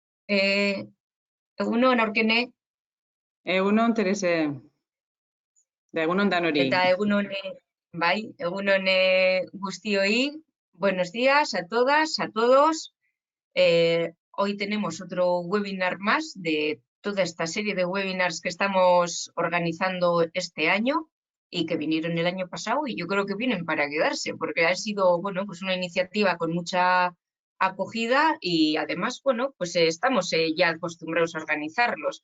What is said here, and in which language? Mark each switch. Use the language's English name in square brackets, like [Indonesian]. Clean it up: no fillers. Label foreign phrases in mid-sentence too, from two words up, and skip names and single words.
[Basque] Egunon, Aurkene, Egunon, Terese, de Egunon Danori. eta egunon guztioi. [Spanish] Buenos días a todas, a todos. Hoy tenemos otro webinar más de toda esta serie de webinars que estamos organizando este año y que vinieron el año pasado, y yo creo que vienen para quedarse, porque ha sido, bueno, pues una iniciativa con mucha acogida y además, bueno, pues estamos ya acostumbrados a organizarlos.